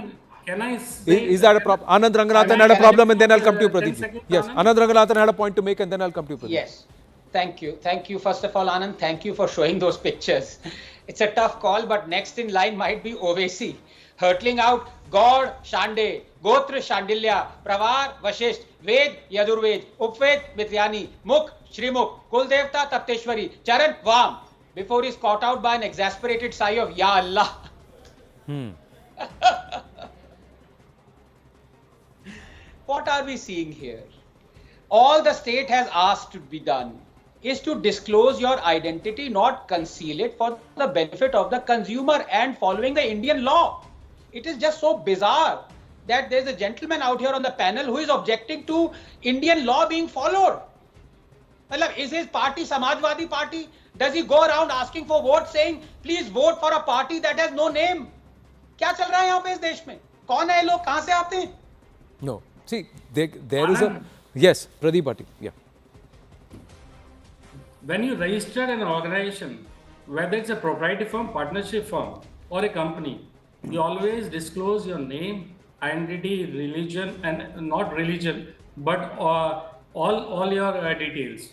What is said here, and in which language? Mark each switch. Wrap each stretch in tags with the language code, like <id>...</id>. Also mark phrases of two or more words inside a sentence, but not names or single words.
<en>Can I say Is that a problem? Anand Ranganathan had a problem and then I'll come to you, Pradeep. Yes, Anand Ranganathan had a point to make and then I'll come to you, Pradeep. Yes. Thank you. First of all, Anand, thank you for showing those pictures. It's a tough call, but next in line might be Ovesi. Hurtling out God, Shande, Gotra, Shandilya, Pravar, Vashisht, Ved, Yadurved, Upved, Mityani, Mukh, Shrimukh, Kuldevta, Tapteshwari, Charan, Vam, before he's caught out by an exasperated sigh of</en> <ar>Ya Allah.</ar> <en>What are we seeing here? All the state has asked to be done is to disclose your identity, not conceal it for the benefit of the consumer and following the Indian law. It is just so bizarre that there's a gentleman out here on the panel who is objecting to Indian law being followed. Is his party Samajwadi Party? Does he go around asking for votes saying, please vote for a party that has no name?</en> <hi>क्या चल रहा है यहाँ पे इस देश में? कौन है लोग? कहाँ से आते हैं?</hi> <en>No. See, there is a... Yes, Pradeep Bhatti. Yeah. When you register an organization, whether it's a proprietary firm, partnership firm, or a company, you always disclose your name, identity, religion, and not religion, but all your details.</en>